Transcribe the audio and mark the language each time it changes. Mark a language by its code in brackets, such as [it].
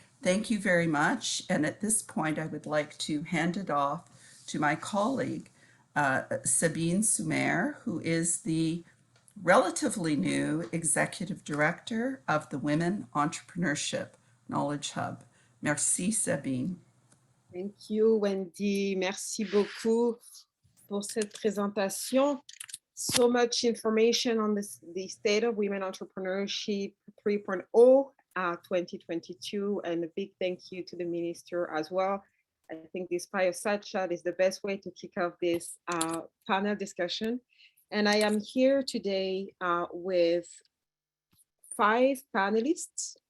[en] Thank you very much. And at this point, I would like to hand it off to my colleague, Sabine Soumare, who is the relatively new Executive Director of the Women Entrepreneurship Knowledge Hub. [fr] Merci, Sabine. [en] Thank you, Wendy. [fr] Merci beaucoup pour cette présentation. [en] So much information on the State of Women Entrepreneurship 3.0 2022, and a big thank you to the Minister as well. I think this fireside chat is the best way to kick off this panel discussion. And I am here today with 5 panelists